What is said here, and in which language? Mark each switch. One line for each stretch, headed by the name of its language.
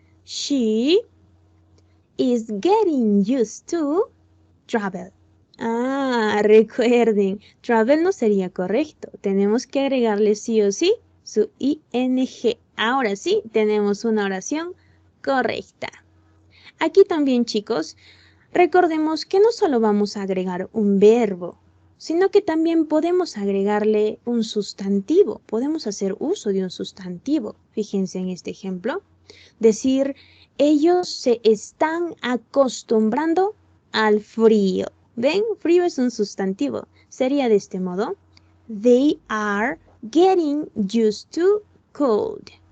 English: She is getting used to travel.
Spanish: Recuerden, travel no sería correcto. Tenemos que agregarle sí o sí su ing. Ahora sí, tenemos una oración correcta. Aquí también, chicos, recordemos que no solo vamos a agregar un verbo, sino que también podemos agregarle un sustantivo. Podemos hacer uso de un sustantivo. Fíjense en este ejemplo. Decir, ellos se están acostumbrando al frío. ¿Ven? Frío es un sustantivo. Sería de este modo.
English: They are getting used to cold.